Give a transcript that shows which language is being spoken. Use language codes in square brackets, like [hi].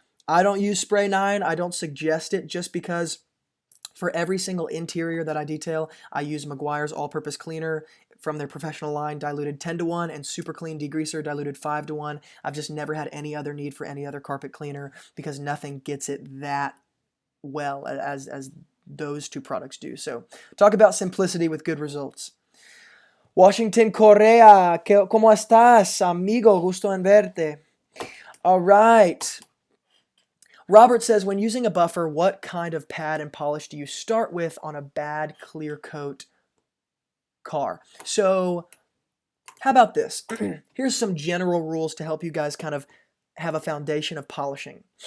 [en] I don't use Spray 9. I don't suggest it, just because for every single interior that I detail, I use Mcguire's all-purpose cleaner from their professional line, diluted 10-to-1, and Super Clean degreaser, diluted 5-to-1. I've just never had any other need for any other carpet cleaner, because nothing gets it that well as those two products do. So talk about simplicity with good results. [es] Washington Correa, ¿cómo estás, amigo? Gusto en verte. [en] All right. Robert says, when using a buffer, what kind of pad and polish do you start with on a bad clear coat car? So how about this? Here's some general rules to help you guys kind of have a foundation of polishing.